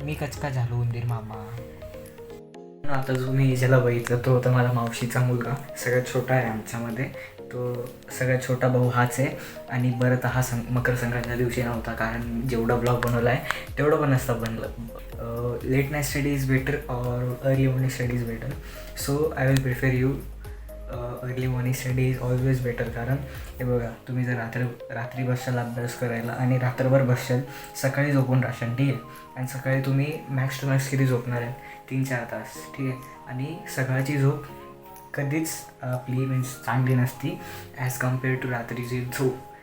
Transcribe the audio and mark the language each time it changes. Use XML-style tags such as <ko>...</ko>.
<mr>मी कचका झालो उंदीर मामा. आता जो मी ज्याला बघितलं तो होता माझा मावशीचा मुलगा, सगळ्यात छोटा आहे आमच्यामध्ये. तो सगळ्यात छोटा भाऊ हाच आहे. आणि बरं तर हा मकर संक्रांतीच्या दिवशी नव्हता, कारण जेवढा ब्लॉग बनवला आहे तेवढं पण नसतं बनलं.</mr> <en>Late night study is better or early morning study is better. So I will prefer you early morning study is always better.</en> <mr>कारण हे बघा, तुम्ही जर रात्री बसशाल अभ्यास करायला आणि रात्रभर बसशाल, सकाळी झोपून राहशाल, ठीक आहे. आणि सकाळी तुम्ही</mr> <en>max to max</en> <mr>किती झोपणार आहे, 3-4 तास, ठीक आहे. आणि सकाळची झोप कधीच आपली मीन्स चांगली नसती</mr> <en>as compare to</en> <mr>रात्रीची झोप.</mr>